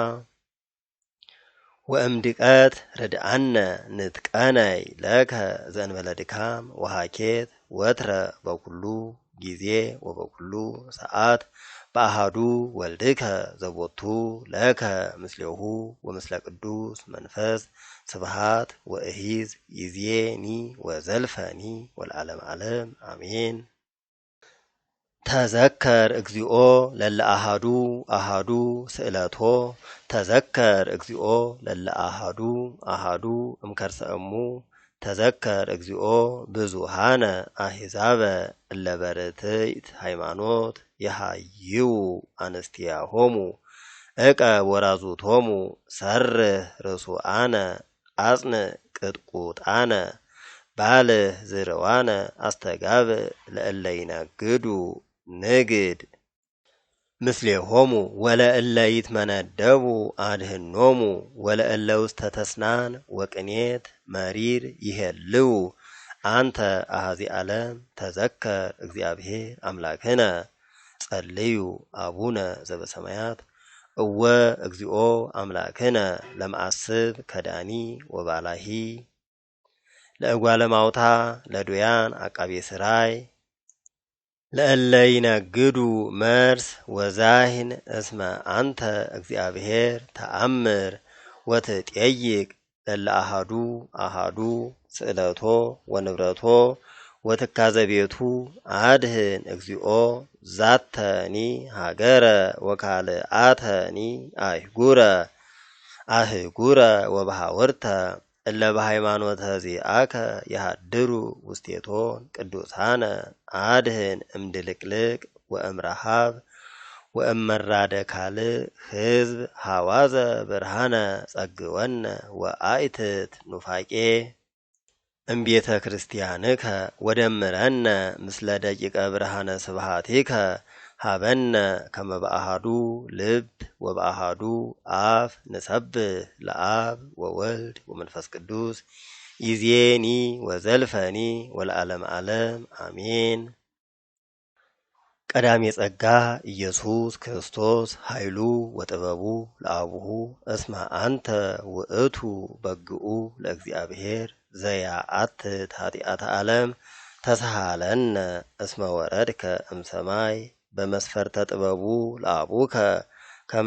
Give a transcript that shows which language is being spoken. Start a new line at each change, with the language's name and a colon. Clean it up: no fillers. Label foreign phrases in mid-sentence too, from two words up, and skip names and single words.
Geez: ወእምድቀት ርድአነ ንጥቀነይ ለከ ዘእንበለ ድካም ወሃኬት ወትረ በኩሉ ጊዜ ወበኩሉ ሰዓት በአሃዱ ወልድከ ዘቦቱ ለከ ምስሌሁ ወምስለ ቅዱስ መንፈስ ስብሃት ወእሂዝ ይዜኒ ወዘልፈኒ ወለዓለመ ዓለም አሜን። ተዘከር እግዚኦ ለለ አሃዱ አሃዱ ስእለቶ ተዘከር እግዚኦ ለለ አሃዱ አሃዱ እምከርሰ እሙ ተዘከር እግዚኦ ብዙሃነ አሕዛበ እለ በርትዕት ሃይማኖት የሃይው አንስቲያሆሙ ዕቀብ ወራዙቶሙ ሰርህ ርሱዓነ አጽንዕ ቅጥቁጣነ ባልህ ዝርዋነ አስተጋብእ ለእለ ይነግዱ ንግድ ምስሌሆሙ ወለእለ ይትመነደቡ አድኅኖሙ ወለእለ ውስተ ተስናን ወቅኔት መሪር ይሄልው አንተ አኀዚ ዓለም ተዘከር እግዚአብሔር አምላክነ ጸልዩ አቡነ ዘበሰማያት እወ እግዚኦ አምላክነ ለመዓስብ ከዳኒ ወባላሂ ለእጓለ ማውታ ለዱያን አቃቤ ሥራይ ለእለ ይነግዱ መርስ ወዛሂን እስመ አንተ እግዚአብሔር ተአምር ወትጠይቅ ለለ አሃዱ አሃዱ ስእለቶ ወንብረቶ ወትካዘ ቤቱ አድህን እግዚኦ ዛተኒ ሃገረ ወካልአተኒ አህጉረ ወበሃወርተ እለ በሃይማኖተ ዚአከ የሃድሩ ውስቴቶን ቅዱሳነ አድህን እምድልቅልቅ ወእምረሃብ ወእመራደ ካልእ ሕዝብ ሃዋዘ ብርሃነ ጸግወነ ወአይትት ኑፋቄ እምቤተ ክርስቲያንከ ወደምረነ ምስለ ደቂቀ ብርሃነ ስብሐቲከ ሀበነ ከመ በአሐዱ ልብ ወበአሐዱ አፍ ንሰብህ ለአብ ወወልድ ወመንፈስ ቅዱስ ይዜኒ ወዘልፈኒ ወለዓለመ ዓለም አሜን። ቀዳሜ ጸጋ ኢየሱስ ክርስቶስ ኃይሉ ወጥበቡ ለአቡሁ እስመ አንተ ውእቱ በግኡ ለእግዚአብሔር ዘያአትት ኃጢአተ ዓለም ተሳሃለነ እስመ ወረድከ እምሰማይ በመስፈርተ ጥበቡ ለአቡከ ከመ